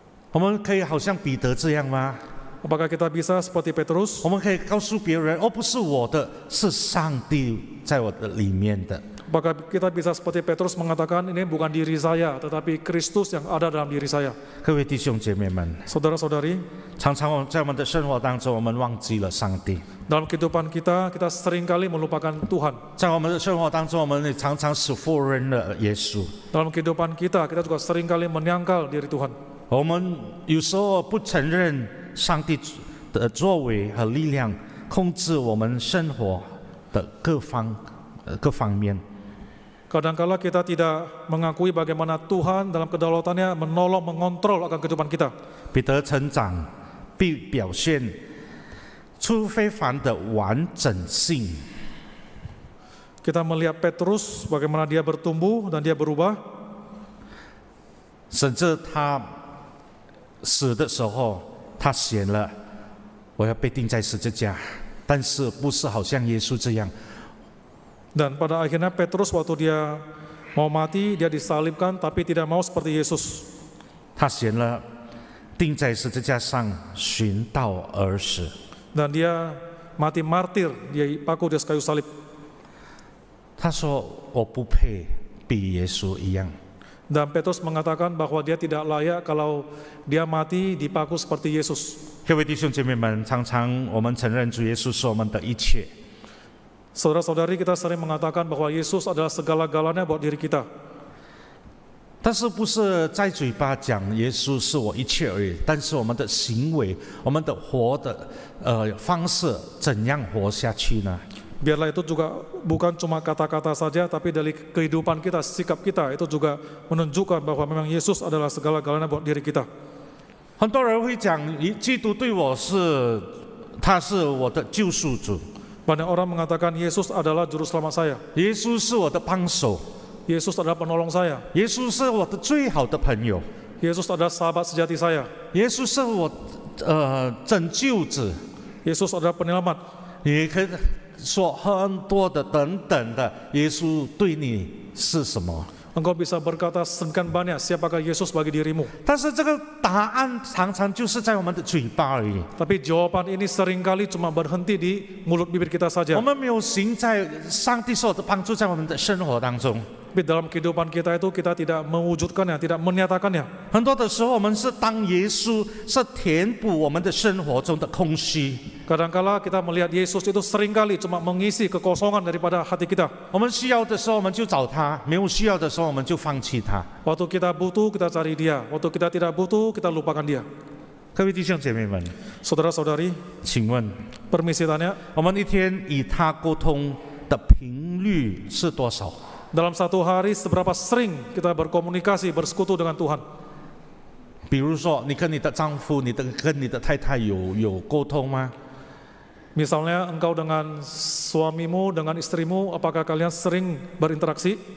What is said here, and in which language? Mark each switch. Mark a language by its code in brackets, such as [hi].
[zh] 我们可以好像彼得这样吗？ [id] Apakah kita bisa seperti Petrus? [zh] 我们可以告诉别人，哦，不是我的，是上帝在我的里面的。 [id] Apakah kita bisa seperti Petrus mengatakan ini bukan diri saya, tetapi Kristus yang ada dalam diri saya? [zh] 各位弟兄姐妹们， [id] Saudara-saudari, [zh] 常常在我们的生活当中，我们忘记了上帝； [id] dalam kehidupan kita seringkali melupakan Tuhan. [zh] 在我们的生活当中，我们也常常是否认了耶稣。 [id] Dalam kehidupan kita juga seringkali menyangkal diri Tuhan. [zh] 我们有时候不承认上帝的作为和力量控制我们生活的各方面。 [id] Kadangkala kita tidak mengakui bagaimana Tuhan dalam kedaulatannya menolong, mengontrol akan kehidupan kita. [zh] 彼得成长必表现出非凡的完整性。 [id] Kita melihat Petrus bagaimana dia bertumbuh dan dia berubah. [zh] 甚至他死的时候，他写了我要被钉在十字架，但是不是好像耶稣这样。 [id] Dan pada akhirnya Petrus waktu dia mau mati, dia disalibkan tapi tidak mau seperti Yesus. [zh] 他写了钉在十字架上，寻道而死。 [id] Dan dia mati martir, dia paku di atas kayu salib. [zh] 他说我不配比耶稣一样。 [id] Dan Petrus mengatakan bahwa dia tidak layak kalau dia mati dipaku seperti Yesus. [zh] 各位弟兄姐妹们，常常我们承认主耶稣是我们的一切， [id] Saudara-saudari, kita sering mengatakan bahwa Yesus adalah segala-galanya buat diri kita. [zh] 但是不是在嘴巴讲耶稣是我一切而已，但是我们的行为，我们的活的方式，怎样活下去呢？ [id] Biarlah itu juga bukan cuma kata-kata saja, tapi dari kehidupan kita, sikap kita itu juga menunjukkan bahwa memang Yesus adalah segala-galanya buat diri kita. [zh] 很多人会讲，基督对我是，他是我的救赎主， [id] Banyak orang mengatakan Yesus adalah juru selamat saya. [zh] 耶稣是我的帮手， [id] Yesus adalah penolong saya. [zh] 耶稣是我的最好的朋友， [id] Yesus adalah sahabat sejati saya. [zh] 耶稣是我拯救者。 [id] Yesus adalah penyelamat. [zh] 你可以说很多的等等的，耶稣对你是什么？ [id] Engkau bisa berkata sekian banyak siapakah Yesus bagi dirimu. [zh] 但是这个答案常常就是在我们的嘴巴而已， [id] Tapi jawaban ini seringkali cuma berhenti di mulut bibir kita saja. [zh] 我们没有行在上帝所有的帮助在我们的生活当中。 [id] Tapi dalam kehidupan kita itu kita tidak mewujudkannya, tidak menyatakannya. [zh] 很多的时候，我们是当耶稣是填补我们的生活中的空虚。 [id] Kadangkala kita melihat Yesus itu seringkali cuma mengisi kekosongan daripada hati kita. [zh] 我们需要的时候，我们就找他；没有需要的时候，我们就放弃他。 [id] Waktu kita butuh, kita cari dia. Waktu kita tidak butuh, kita lupakan dia. [zh] 各位弟兄姐妹们， [id] Saudara-saudari, [zh] 请问 [id] permisi tanya, [zh] 我们一天与他沟通的频率是多少？ [id] dalam satu hari seberapa sering kita berkomunikasi, bersekutu dengan Tuhan? [zh] 比如说，你跟你的丈夫、跟你的太太有沟通吗？ [id] Misalnya engkau dengan suamimu, dengan istrimu, apakah kalian sering berinteraksi?